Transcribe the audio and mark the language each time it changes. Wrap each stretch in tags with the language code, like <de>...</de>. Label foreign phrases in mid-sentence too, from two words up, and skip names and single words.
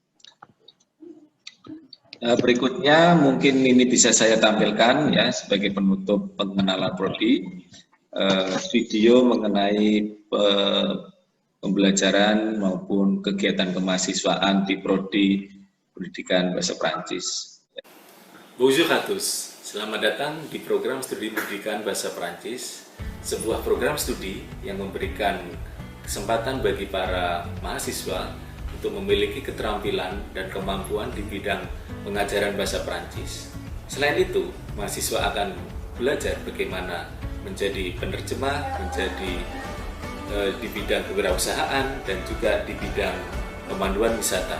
<id>Berikutnya mungkin ini bisa saya tampilkan ya sebagai penutup pengenalan prodi, video mengenai pembelajaran maupun kegiatan kemahasiswaan di Prodi Pendidikan Bahasa Perancis.</id> <fr>Bonjour à tous,</fr> <id>selamat datang di program studi pendidikan bahasa Perancis, sebuah program studi yang memberikan kesempatan bagi para mahasiswa untuk memiliki keterampilan dan kemampuan di bidang pengajaran bahasa Perancis. Selain itu, mahasiswa akan belajar bagaimana menjadi penerjemah, menjadi di bidang kewirausahaan, dan juga di bidang pemanduan wisata.</id>